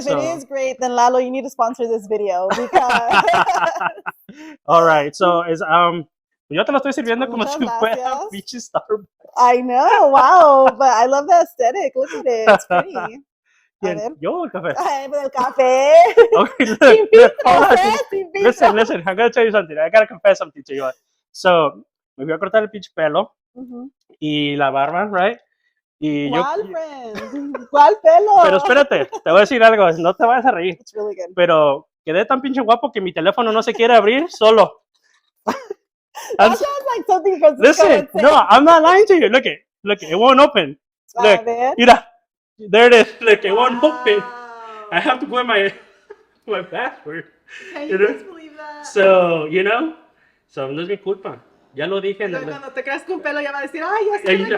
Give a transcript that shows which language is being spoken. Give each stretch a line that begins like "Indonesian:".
English: if it is great, then Lalo, you need to sponsor this video because. All right, so
Spanish: yo te lo estoy sirviendo como si fuera pinche Starbucks.
English: I know, wow, but I love the aesthetic. Look at it, it's pretty.
Spanish: Yo el café. El café.
English: Okay, listen. I'm gonna tell you something. I gotta confess something to you.
Spanish: So me voy a cortar el pinche pelo y la barba,
English: right?
Spanish: Y ¿Cuál pelo? Pero espérate, te voy a decir algo, no te vayas a reír.
English: It's really good.
Spanish: Pero quedé tan pinche guapo que mi teléfono no se quiere abrir solo.
English: That sounds like something Francisco Listen, no, I'm not lying to you. Look, it won't open. Look, mira, there it is. Look, it won't open. I have to put my password. Can you just believe that?
Spanish: So no es mi culpa. Ya lo dije. Cuando te creas con pelo ya va a decir, ay, ya estoy.